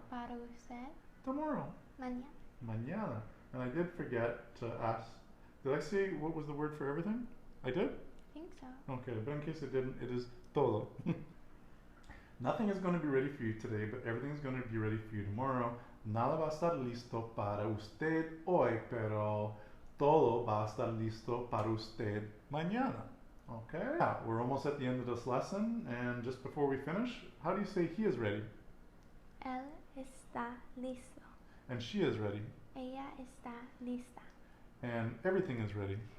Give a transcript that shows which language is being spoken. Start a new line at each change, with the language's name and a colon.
Spanish: para usted
English: tomorrow.
Spanish: mañana. Mañana.
English: And I did forget to ask, did I say what was the word for everything? I did? I think so. Okay, but in case it didn't, it is todo. Nothing is going to be ready for you today, but everything is going to be ready for you tomorrow.
Spanish: Nada va a estar listo para usted hoy, pero todo va a estar listo para usted mañana.
English: Okay? Yeah, we're almost at the end of this lesson, and just before we finish, how do you say he is ready?
Spanish: Él está listo.
English: And she is ready.
Spanish: Ella está lista.
English: And everything is ready.